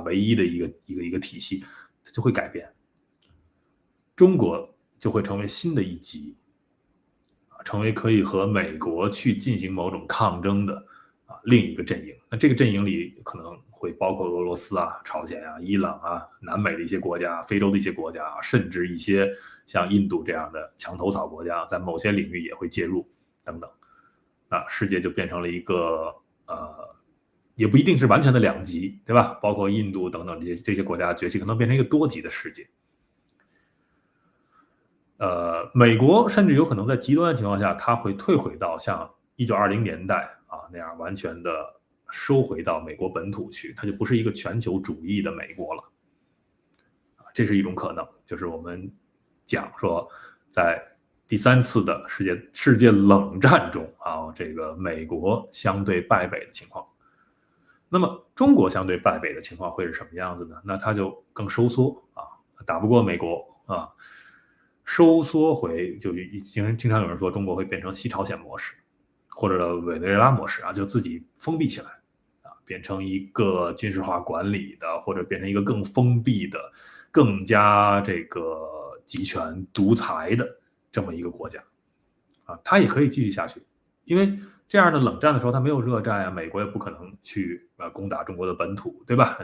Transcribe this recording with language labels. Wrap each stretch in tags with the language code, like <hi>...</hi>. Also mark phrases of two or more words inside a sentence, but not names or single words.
<zh>唯一的一個体系，它就會改變。中國就會成為新的一极，成為可以和美國去進行某種抗爭的另一個陣營。那這個陣營裡可能會包括俄羅斯啊、朝鮮啊、伊朗啊、南美的一些國家、非洲的一些国家，甚至一些像印度這樣的墙头草國家，在某些領域也會介入等等。那世界就变成了一个也不一定是完全的两极，对吧？包括印度等等这些国家崛起，可能变成一个多极的世界。美国甚至有可能在极端的情況下，它會退回到像1920年代那樣完全的收回到美國本土去，它就不是一個全球主義的美國了。這是一種可能，就是我們講說在第三次的世界冷戰中這個美國相對敗北的情況。那麼中國相對敗北的情況會是什麼樣子呢？那它就更收縮打不過美國收縮回，就經常有人說中國會變成西朝鮮模式，或者委內瑞拉模式就自己封閉起來變成一個軍事化管理的，或者變成一個更封閉的、更加這個集權獨裁的這麼一個國家它也可以繼續下去，因為這樣的冷戰的時候，它沒有熱戰美國也不可能去攻打中國的本土，對吧？</zh>